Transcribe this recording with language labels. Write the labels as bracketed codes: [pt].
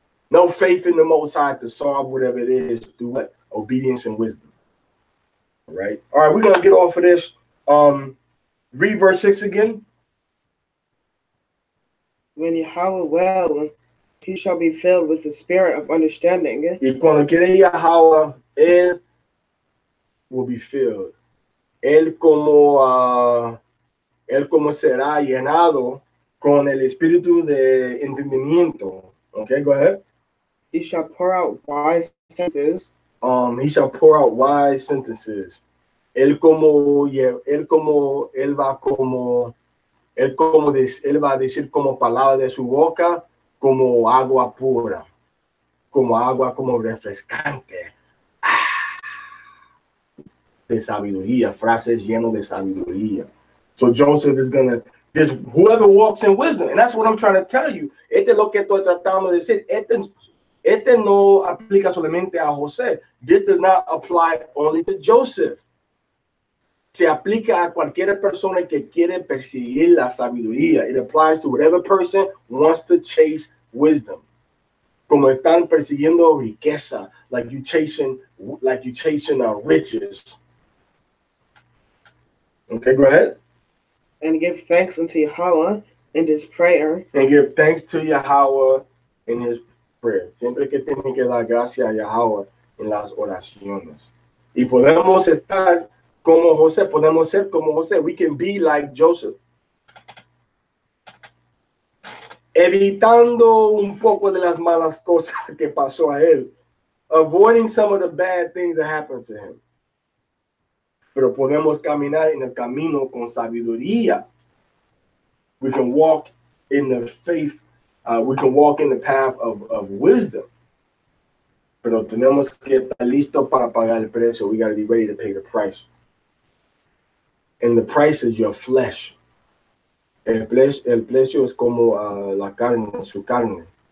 [en] No faith in the Most High to solve whatever it is through what? Obedience and wisdom. Right? All right, we're going to get off of this. Read verse 6 again. When Yahweh will, he shall be filled with the spirit of understanding. [es] Y cuando quiere Yahweh, él [en] will be filled. [es] Él como será llenado con el espíritu de entendimiento. [en] Okay, go ahead. He shall pour out wise sentences. He shall pour out wise sentences. [es] Él va a decir como palabra de su boca, como agua pura, como agua como refrescante. De sabiduría, frases llenas de sabiduría. [en] So Joseph is gonna, whoever walks in wisdom, and that's what I'm trying to tell you. [es] Este es lo que estoy tratando de decir. Este no aplica solamente a José. [en] This does not apply only to Joseph. [es] Se aplica a cualquier persona que quiere perseguir la sabiduría. [en] It applies to whatever person wants to chase wisdom. [es] Como están persiguiendo riqueza, [en] like you chasing riches. Okay, go ahead. And give thanks unto Yahweh in his prayer. And give thanks to Yahweh in his prayer. [es] Siempre que tienen que dar gracias a Yahweh en las oraciones. Y podemos estar como José, podemos ser como José. [en] We can be like Joseph. [es] Evitando un poco de las malas cosas que pasó a él. [en] Avoiding some of the bad things that happened to him. [es] Pero podemos caminar en el camino con sabiduría. [en] We can walk in the faith. We can walk in the path of wisdom. [es] Pero tenemos que estar listos para pagar el precio. [en] We got to be ready to pay the price. And the price is your flesh. [es] El precio es como la carne, su carne.